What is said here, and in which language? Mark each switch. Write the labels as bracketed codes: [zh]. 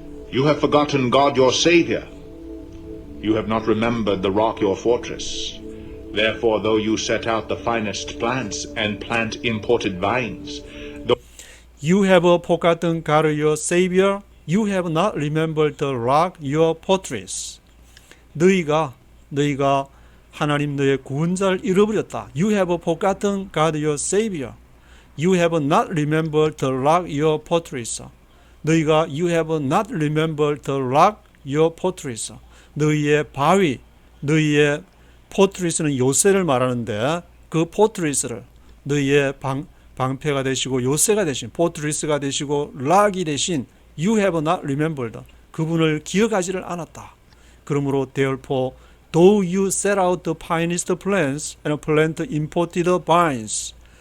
[en] You have forgotten God your Savior. You have not remembered the rock your fortress. Therefore, though you set out the finest plants and plant imported vines, You have forgotten God your Savior. You have not remembered the rock your fortress. [ko] 너희가 하나님 너의 구원자를 잃어버렸다. [en] You have forgotten God your Savior. You have not remembered the rock your fortress. [ko] 너희가 [en] You have not remembered the rock your fortress. [ko] 너희의 바위, 너희의 포트리스는 요새를 말하는데 그 포트리스를 너희의 방패가 되시고 요새가 되신 포트리스가 되시고 락이 되신 [en] You have not remembered. [ko] 그분을 기억하지를 않았다. 그러므로 [en] therefore though you set out the finest plants and plant imported vines.